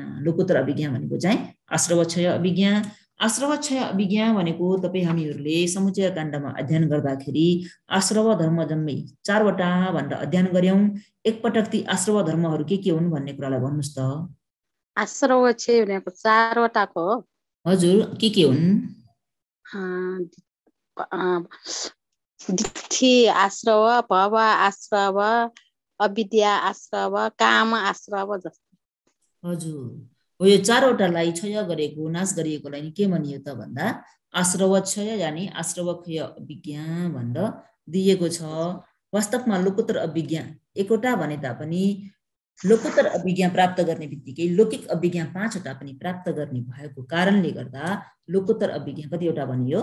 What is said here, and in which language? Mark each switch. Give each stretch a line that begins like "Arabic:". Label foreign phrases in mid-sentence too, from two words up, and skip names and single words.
Nepali: लोकोत्तर अभिज्ञा भनेको चाहिँ आश्रवक्षय अभिज्ञा। आश्रवक्षय अभिज्ञा भनेको तपाई हामीहरुले समुच्चय काण्डमा अध्ययन गर्दाखेरि आश्रव धर्म जम्मै 4 वटा भनेर अध्ययन गर्यौं। एकपटक ती आश्रव धर्महरू के हुन् भन्ने कुरालाई भन्नुस् त। आश्रवक्षय भनेको 4 वटाको हो हजुर के हुन्? दिठि आश्रव, भव आश्रव, अविद्या आश्रव, काम आश्रव जस्तो। हजुर हो। यो 4 वटालाई क्षय गरेको नाश गरिएकोलाई के भनियो त भन्दा आश्रवक्षय यानी आश्रवक्षय अभिज्ञा भनेर दिएको छ। वास्तवमा लोकोत्तर अभिज्ञा 1 वटा भने तापनि लोकोत्तर अभिज्ञा प्राप्त गर्ने बित्तिकै लौकिक अभिज्ञा 5 वटा पनि प्राप्त गर्ने भएको कारणले गर्दा लोकोत्तर अभिज्ञा कतिवटा भनियो?